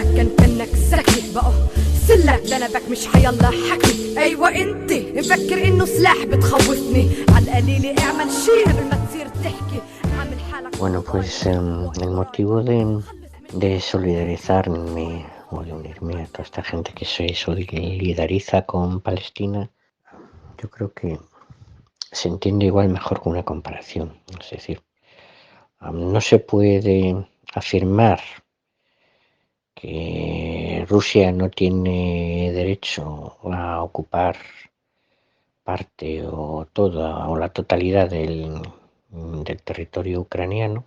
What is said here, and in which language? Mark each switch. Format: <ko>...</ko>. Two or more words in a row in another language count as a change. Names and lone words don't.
<ar>كأنك سكت بقى سلك دنبك مش حيالله حكي. ايوه انت مفكر انه سلاح بتخوفني، عالقليلة اعمل شي قبل ما تصير تحكي. عامل حالك.</ar> <es>Bueno, pues el motivo de solidarizarme o de unirme a toda esta gente que se solidariza con Palestina, yo creo que se entiende igual mejor con una comparación. Es decir, no se puede afirmar que Rusia no tiene derecho a ocupar parte o toda o la totalidad del territorio ucraniano.</es>